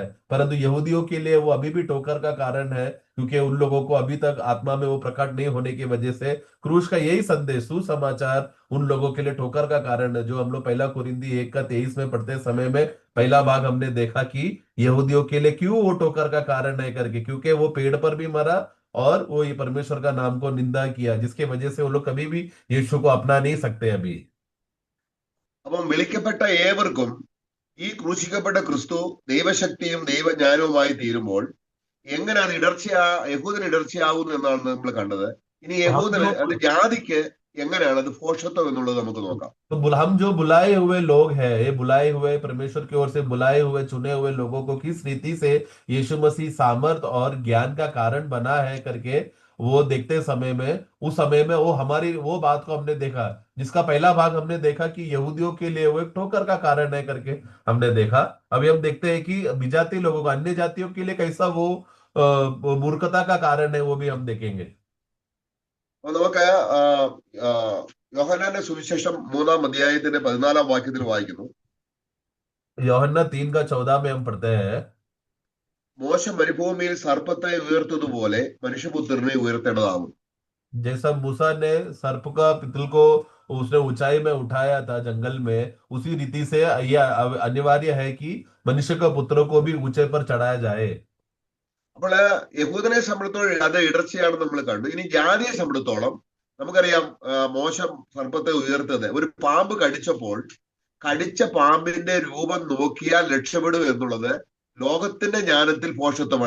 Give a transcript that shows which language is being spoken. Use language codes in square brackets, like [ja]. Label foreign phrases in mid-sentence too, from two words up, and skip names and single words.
[hi] परंतु यहूदियों के लिए वो अभी भी ठोकर का कारण है, क्योंकि उन लोगों को अभी तक आत्मा में वो प्रकट नहीं होने की वजह से क्रूस का यही संदेश, सुसमाचार उन लोगों के लिए ठोकर का कारण है। जो हम लोग 1 कुरिन्दी 1 का 23 में पढ़ते समय में पहला भाग हमने देखा कि यहूदियों के लिए क्यों वो ठोकर का कारण है करके, क्योंकि वो पेड़ पर भी मरा और वो ये परमेश्वर का नाम को निंदा किया, जिसके वजह से वो लोग कभी भी यीशु को अपना नहीं सकते अभी। [ml] അപ്പം വിളിക്കപ്പെട്ട ഏവർക്കും ഈ ക്രൂശിക്കപ്പെട്ട ക്രിസ്തു ദൈവശക്തിയും ദൈവജ്ഞാനവുമായി തീരുമ്പോൾ എങ്ങനെയാണ് യഹൂദന് ഇടർച്ചയാവുന്നു എന്നാണ് നമ്മൾ കണ്ടത്. ഇനി യഹൂദന് അത് ജാതിക്ക് എങ്ങനെയാണ് അത് ഭോഷത്വം എന്നുള്ളത് നമുക്ക് നോക്കാം. [hi] तो हम जो बुलाए हुए लोग हैं, ये बुलाए हुए परमेश्वर की ओर से बुलाए हुए चुने हुए लोगों को किस रीति से यीशु मसीह सामर्थ और ज्ञान का कारण बना है करके वो देखते समय में, उस समय में वो हमारी वो बात को हमने देखा, जिसका पहला भाग हमने देखा कि यहूदियों के लिए वो एक ठोकर का कारण है करके हमने देखा। अभी हम देखते हैं कि विजाति लोगों को, अन्य जातियों के लिए कैसा वो मूर्खता का कारण है, वो भी हम देखेंगे। [ml] അപ്പൊ നമുക്ക് യോഹന്നാന്റെ സുവിശേഷം 3 അധ്യായത്തിന്റെ 14 വാക്യത്തിൽ വായിക്കുന്നു. [hi] യോഹന്നാൻ 3 का 14 में हम पढ़ते हैं, [ml] മോശ മരുഭൂമിയിൽ സർപ്പത്തെ ഉയർത്തതുപോലെ മനുഷ്യപുത്രനെ ഉയർത്തേണ്ടതാകും. [hi] जैसा मूसा ने सर्प का पितल को उसने ऊंचाई में उठाया था जंगल में, उसी रीति से यह अनिवार्य है कि मनुष्य का पुत्र को भी ऊंचे पर चढ़ाया जाए। [ml] അപ്പോൾ യഹൂദനെ സംബന്ധിച്ചോളം അത് ഇടർച്ചയാണെന്ന് നമ്മൾ കണ്ടു. ഇനി ജാതിയെ സംബന്ധിച്ചോളം നമുക്കറിയാം, മോശം സർപ്പത്തെ ഉയർത്തത് ഒരു പാമ്പ് കടിച്ചപ്പോൾ കടിച്ച പാമ്പിന്റെ രൂപം നോക്കിയാൽ രക്ഷപ്പെടും എന്നുള്ളത് ലോകത്തിന്റെ ജ്ഞാനത്തിൽ ഭോഷത്വമാണ്.